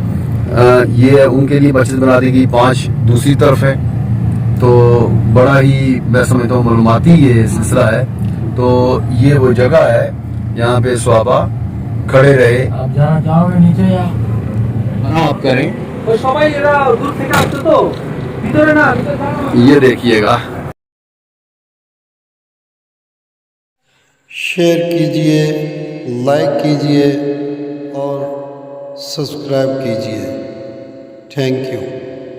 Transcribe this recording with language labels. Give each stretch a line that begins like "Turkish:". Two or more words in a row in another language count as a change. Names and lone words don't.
Urdu: یہ ان کے لیے مسجد بنا دی گئی, 5 دوسری طرف ہے. تو بڑا ہی میں سمجھتا ہوں معلوماتی یہ سلسلہ ہے. تو یہ وہ جگہ ہے یہاں پہ صحابہ کھڑے رہے. آپ جانا چاہو گے نیچے یا آپ کریں.
Bangla: সবাই এরা দূর থেকে আসছে তো ভিতরে না
Urdu: یہ دیکھیے گا. شیئر کیجئے، لائک کیجئے اور سبسکرائب کیجئے.
English: thank you.